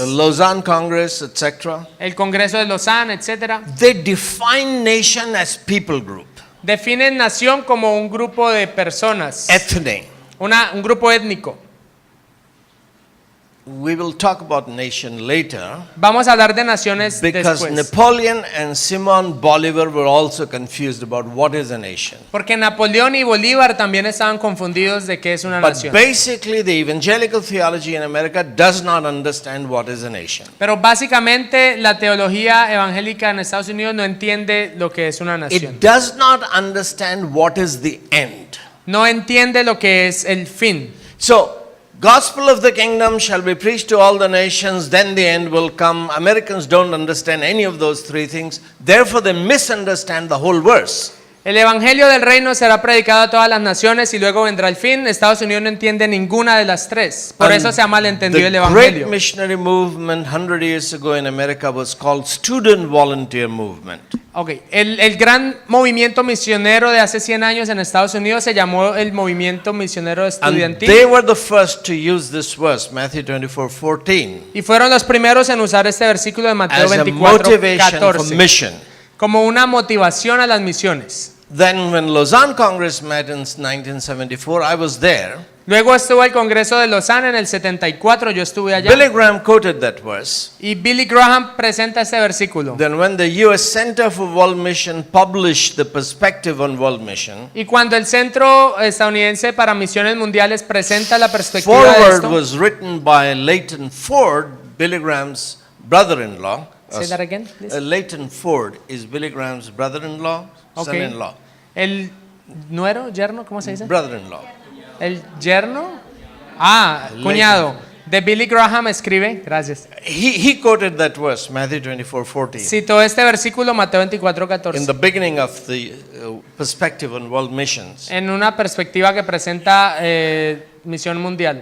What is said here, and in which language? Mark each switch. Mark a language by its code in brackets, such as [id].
[en] the Lausanne Congress, etc. [es] el Congreso de Lausanne, etcétera, [en] They define nation as people group, [es] definen nación como un grupo de personas, [en] ethne. [es] un grupo étnico. [en] We will talk about nation later [es] Vamos a hablar de naciones [en] because [es] después. [en] Napoleon and Simon Bolivar were also confused about what is a nation. [es] Porque Napoleón y Bolívar también estaban confundidos de qué es una [en] But [es] nación. [en] basically, the evangelical theology in America does not understand what is a nation. [es] Pero básicamente la teología evangélica en Estados Unidos no entiende lo que es una nación. [en] It does not understand what is the end. [es] No entiende lo que es el fin. [en] So, gospel of the kingdom shall be preached to all the nations, then the end will come. Americans don't understand any of those three things. Therefore, they misunderstand the whole verse. [es] El evangelio del reino será predicado a todas las naciones y luego vendrá el fin. Estados Unidos no entiende ninguna de las tres. Por eso se ha malentendido el [en] The great [es] evangelio. [en] missionary movement 100 years ago in America was called student volunteer movement. Okay. [es] El gran movimiento misionero de hace 100 años en Estados Unidos se llamó el movimiento misionero [en] And [es] estudiantil. [en] they were the first to use this verse, Matthew 24:14, [es] Y fueron los primeros en usar este versículo de Mateo [en] as a [es] 24, [en] motivation for [es] 14 [en] mission. [es] como una motivación a las misiones. [en] Then when Lausanne Congress met in 1974, I was there. [es] Luego estuvo el Congreso de Lausanne en el 74, yo estuve allá. [en] Billy Graham quoted that verse. [es] Y Billy Graham presenta este versículo. [en] Then when the U.S. Center for World Mission published the perspective on world mission, [es] Y cuando el Centro Estadounidense para Misiones Mundiales presenta la perspectiva de [en] forward [es] esto, [en] was written by Leighton Ford, Billy Graham's brother-in-law. Say that again, please. Leighton Ford is Billy Graham's brother-in-law, Okay. son-in-law. [es] El nuero, yerno, ¿cómo se dice? [en] Brother-in-law. [es] El yerno, cuñado de Billy Graham escribe, gracias. [en] He quoted that verse, Matthew 24:14. [es] Citó este versículo Mateo 24, [en] In [es] 14. [en] the beginning of the perspective on world missions. [es] En una perspectiva que presenta misión mundial.